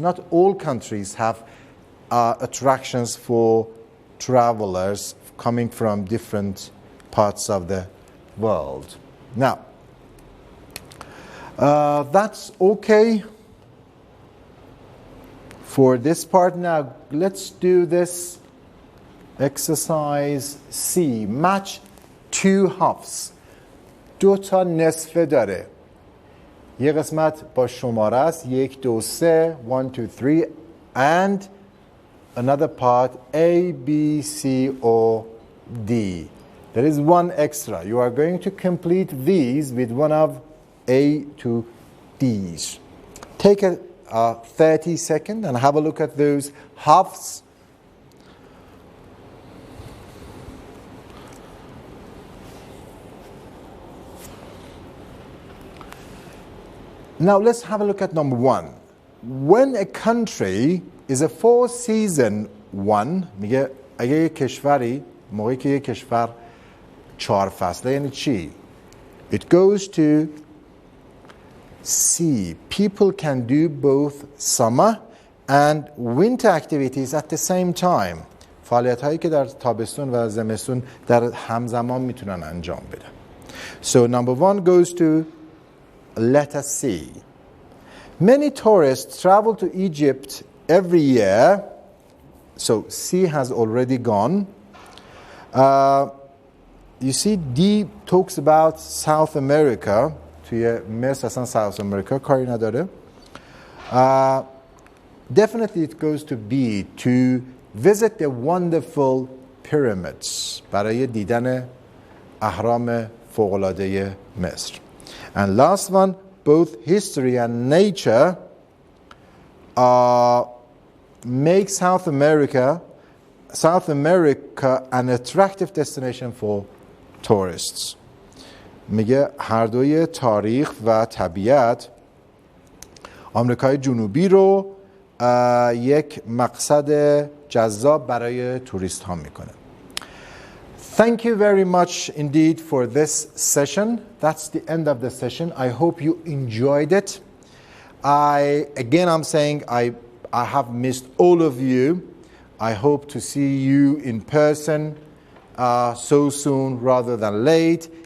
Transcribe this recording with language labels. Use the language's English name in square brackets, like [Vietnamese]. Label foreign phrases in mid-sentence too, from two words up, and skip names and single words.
[English] Not all countries have attractions for travelers coming from different parts of the world. Now, that's okay for this part. Now, let's do this exercise C. Match 2 halves. [Persian] 2 تا نصفه داره. یه قسمت با شماره است. [English] 1 2 3 1 2 3 and another part A, B, C, or D. There is one extra. You are going to complete these with one of A to D's. Take a 30 seconds and have a look at those halves. Now let's have a look at number one. When a country is a four-season one, [Persian] میگه اگه یک کشوری موقعی که یک کشور 4 فصله یعنی چی؟ [English] It goes to sea. People can do both summer and winter activities at the same time. [Persian] فعالیت هایی که در تابستون و زمستون در همزمان میتونن انجام بدن. [English] So number one goes to letter C. Many tourists travel to Egypt every year. So C has already gone. You see D talks about South America. [Persian] توی مصر اصلا South America کاری نداره. [English] Definitely it goes to B to visit the wonderful pyramids [Persian] برای دیدن اهرام فوق‌العاده مصر. [English] And last one, both history and nature make South America an attractive destination for tourists. [Persian] میگه هر دوی تاریخ و طبیعت آمریکای جنوبی رو یک مقصد جذاب برای توریست ها میکنه. [English] Thank you very much indeed for this session. That's the end of the session. I hope you enjoyed it. I'm saying I have missed all of you. I hope to see you in person so soon rather than late.